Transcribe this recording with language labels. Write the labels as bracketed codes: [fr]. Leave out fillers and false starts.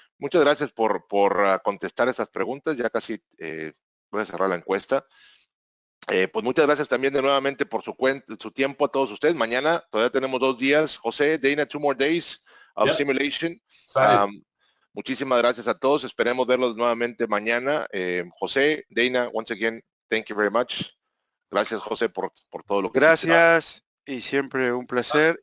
[es] Muchas gracias por contestar estas preguntas. Ya casi voy a cerrar la encuesta. Pues muchas gracias también de nuevamente por su tiempo a todos ustedes. Mañana todavía tenemos 2 días. José, Dana, [en] 2 more days of simulation. [es] Muchísimas gracias a todos. Esperemos verlos nuevamente mañana. [en] José, Dana, once again, thank you very much. [es] Gracias, José, por todo lo que Gracias, y siempre un placer.